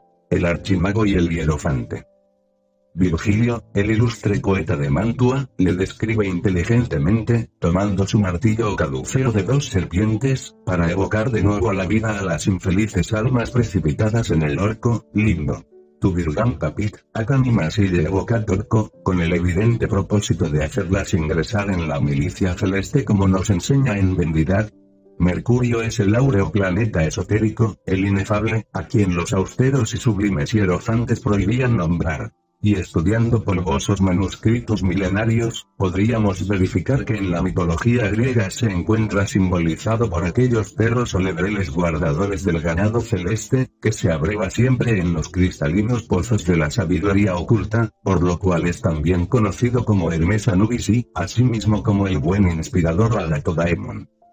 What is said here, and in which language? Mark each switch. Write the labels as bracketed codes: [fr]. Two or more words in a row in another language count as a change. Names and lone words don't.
[es] El archimago y el hierofante. Virgilio, el ilustre poeta de Mantua, le describe inteligentemente, tomando su martillo o caduceo de 2 serpientes, para evocar de nuevo a la vida a las infelices almas precipitadas en el orco, limbo. [la] Tu virgam capit, ac animas ille evocat orco, [es] con el evidente propósito de hacerlas ingresar en la milicia celeste como nos enseña en Vendidad. Mercurio es el áureo planeta esotérico, el inefable, a quien los austeros y sublimes hierofantes prohibían nombrar. Y estudiando polvosos manuscritos milenarios, podríamos verificar que en la mitología griega se encuentra simbolizado por aquellos perros o lebreles guardadores del ganado celeste, que se abreva siempre en los cristalinos pozos de la sabiduría oculta, por lo cual es también conocido como Hermes Anubis y, asimismo como el buen inspirador Alatodaemon.